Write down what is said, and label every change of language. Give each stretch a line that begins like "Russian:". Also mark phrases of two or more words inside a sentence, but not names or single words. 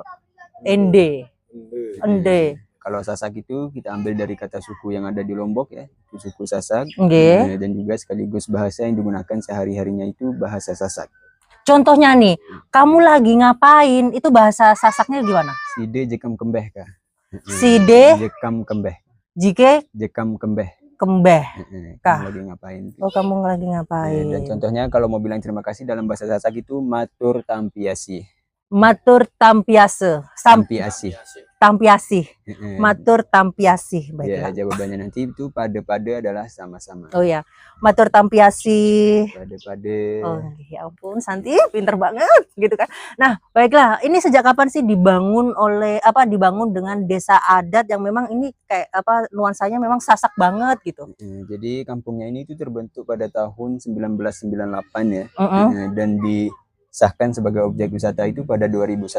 Sasak: Ende.
Indonesian: Kalau Sasak itu kita ambil dari kata suku yang ada di Lombok ya, itu suku Sasak. Dan juga sekaligus bahasa yang digunakan sehari-harinya itu bahasa Sasak. Contohnya nih, kamu lagi ngapain? Itu bahasa Sasaknya gimana?
Sasak: Side jekam kembeh kah? Side jekam kembeh. Jike jekam kembeh. Kembeh kah?
Indonesian: Kamu lagi ngapain? Oh, kamu lagi ngapain? Dan contohnya kalau mau bilang terima kasih dalam bahasa Sasak itu
Sasak: matur tampiasi. Matur tampiase. Tampiasi. Matur tampiasi.
Indonesian: Baiklah. Ya, jawabannya nanti itu pada adalah sama-sama. Oh ya,
Sasak: matur tampiasi. Pada.
Indonesian: Oh ya ampun, Santi pinter banget gitu kan. Nah, baiklah, ini sejak kapan sih dibangun dengan desa adat yang memang ini kayak nuansanya memang Sasak banget gitu. Jadi kampungnya ini itu terbentuk pada tahun 1998 ya. Dan disahkan sebagai objek wisata itu pada 2001.